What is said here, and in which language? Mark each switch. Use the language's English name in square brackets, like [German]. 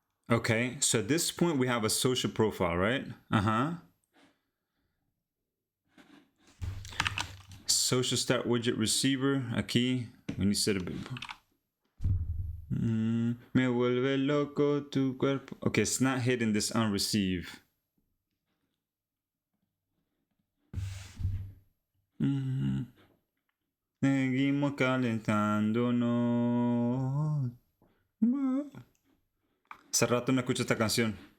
[English] Okay, so at this point we have a social profile, right? Social start widget receiver. [Spanish] Aquí, [English] we need to set a bit. [Spanish] Me vuelve loco tu cuerpo. [English] Okay, it's not hitting this on receive. [Spanish] Seguimos calentándonos. Hace rato no escucho esta canción.